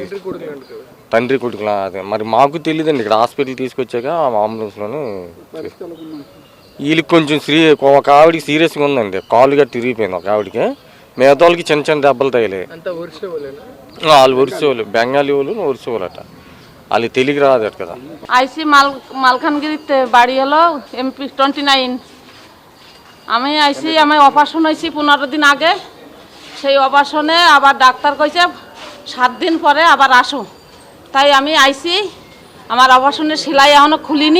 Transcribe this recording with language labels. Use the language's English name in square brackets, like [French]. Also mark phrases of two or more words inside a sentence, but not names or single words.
[Telugu] తండ్రి కొడుకులా అదే మరి మాకు తెలియదండి. ఇక్కడ హాస్పిటల్ తీసుకొచ్చాక అంబులెన్స్లోనే వీళ్ళకి కొంచెం ఒక ఆవిడికి సీరియస్గా ఉందండి, కాళ్ళు గట్టి తిరిగిపోయింది ఒక ఆవిడికి. మిగతా వాళ్ళకి చిన్న దెబ్బలు తగిలాయి. వాళ్ళు ఒరిస్సా వాళ్ళు, బెంగాలీ వాళ్ళు ఒరిస్సా వాళ్ళు అట. వాళ్ళు తెలుగు రాదట కదా। [Bangla] আইসি মালখানগিরিতে বাড়ি হলো এমপি 29। আমি আইসি, আমি অপারেশন হয়েছি 15 দিন আগে। সেই অপারেশনে আবার ডাক্তার কইছে 7 দিন পরে আবার আসো। তাই আমি আইসি, আমার অপারেশনের সেলাই এখনও খুলিনি।